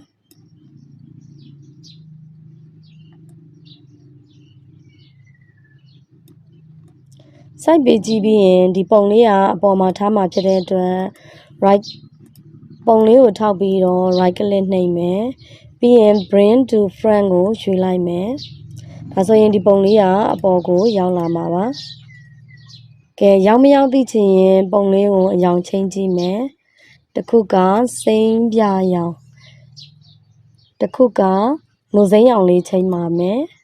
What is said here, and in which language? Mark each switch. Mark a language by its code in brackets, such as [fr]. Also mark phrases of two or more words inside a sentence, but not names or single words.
[my] site ပေးကြည့်ပြီးရင်ဒီပုံလေးကအပေါ်မှာထားမှာဖြစ်တဲ့အတွက် right ပုံလေးကို ထောက်ပြီးတော့ [en] right click [my] နှိပ်မယ်ပြီးရင် [en] bring to front [my] ကိုရွှေ့လိုက်မယ်ဒါဆိုရင်ဒီပုံလေးကအပေါ်ကိုရောက်လာမှာပါကဲရောက်မရောက်သိချင်ရင်ပုံလေးကိုအရောင်ချင်းကြည့်မယ်တစ်ခုကစိမ်းပြရောင်တစ်ခုကနိုစိမ်းရောင်လေးချိန်ပါမယ်